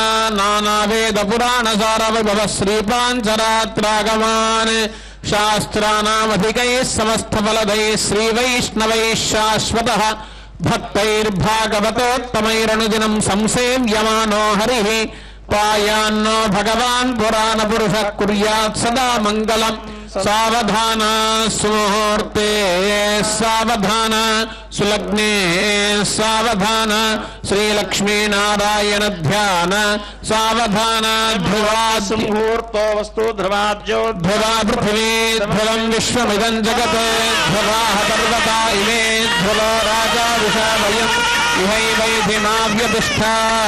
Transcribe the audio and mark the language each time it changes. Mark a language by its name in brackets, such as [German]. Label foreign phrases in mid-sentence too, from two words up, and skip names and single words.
[Sanskrit] నానావేద పురాణ సార విభవ శ్రీపాంచరాత్రాగమాన్ శాస్త్రానామధికైః సమస్త ఫలదైః శ్రీవైష్ణవైః శాశ్వతః భక్తైర్భాగవతోత్తమైరనుదినం సంసేవ్యమానో హరిః పాయాన్నో భగవాన్ పురాణ పురుష కుర్యాత్ సదా మంగళం. సావధాన సుముహూర్తే సావధాన सुलग्ने सावधान श्रीलक्ष्मीनारायण ध्यान सावधान ध्रुवा मुहूर्तो वस्तु ध्रुवाद्यो ध्रुवा पृथिवी ध्रुवं विश्वमिदं जगत् ध्रुवाः पर्वता इमे ध्रुवो राजा विशावयम् इहैवैधिमाव्यतिष्ठाः